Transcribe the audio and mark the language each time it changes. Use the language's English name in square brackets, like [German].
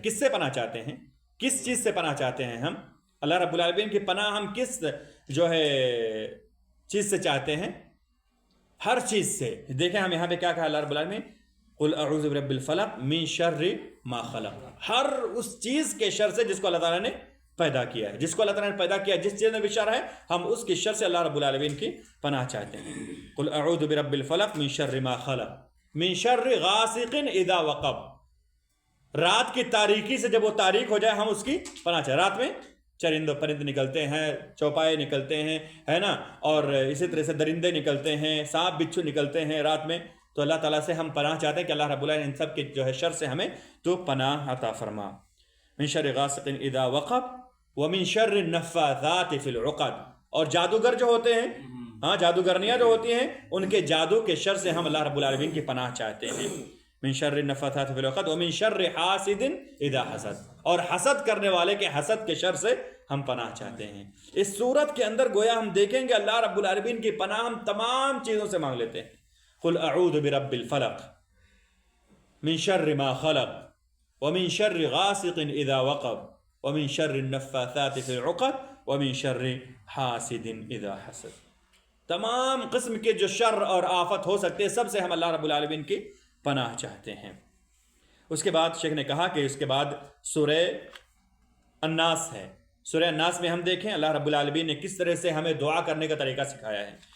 [Urdu] کس سے پناہ چاہتے ہیں؟ کس چیز سے پناہ چاہتے ہیں؟ ہم اللہ رب العالمین کی پناہ ہم کس جو ہے چیز سے چاہتے ہیں؟ ہر چیز سے. دیکھیں ہم یہاں پہ کیا کہا اللہ رب العالمین، [Arabic] قل اعوذ برب الفلق من شر ما خلق. [Urdu] ہر اس چیز کے شر سے جس کو اللہ تعالیٰ نے پیدا کیا ہے، جس کو اللہ تعالیٰ نے پیدا کیا ہے، جس چیز میں بھی شر ہے، ہم اس کی شر سے اللہ رب العالمین کی پناہ چاہتے ہیں. [Arabic] قل اعوذ برب الفلق من شر ما خلق من شر غاسق اذا وقب. [Urdu] رات کی تاریکی سے جب وہ تاریک ہو جائے ہم اس کی پناہ چاہتے ہیں. رات میں چرند پرند نکلتے ہیں، چوپائے نکلتے ہیں، ہے نا، اور اسی طرح سے درندے نکلتے ہیں، سانپ بچھو نکلتے ہیں رات میں. تو اللہ تعالیٰ سے ہم پناہ چاہتے ہیں کہ اللہ رب العالمین ان سب کے جو ہے شر سے ہمیں تو پناہ عطا فرما. [Arabic] من شر غاسق اذا وقب ومن شر النفاثات فی العقد. [Urdu] اور جادوگر جو ہوتے ہیں، ہاں جادوگرنیاں جو ہوتی ہیں، ان کے جادو کے شر سے ہم اللہ رب العالمین کی پناہ چاہتے ہیں. [Arabic] من شر النفاثات فی العقد ومن شر حاسد اذا حسد. [Urdu] اور حسد کرنے والے کے حسد کے شر سے ہم پناہ چاہتے ہیں. اس صورت کے اندر گویا ہم دیکھیں گے اللہ رب العالمین کی پناہ ہم تمام چیزوں سے مانگ لیتے ہیں. [Arabic] قل اعوذ برب الفلق من شر ما خلق ومن شر غاسق اذا وقب ومن شر النفاثات فی العقد ومن شر حاسد اذا حسد. [Urdu] تمام قسم کے جو شر اور آفت ہو سکتے ہیں سب سے ہم اللہ رب العالمین کی پناہ چاہتے ہیں. اس کے بعد شیخ نے کہا کہ اس کے بعد سورہ الناس ہے. سورہ الناس میں ہم دیکھیں اللہ رب العالمین نے کس طرح سے ہمیں دعا کرنے کا طریقہ سکھایا ہے.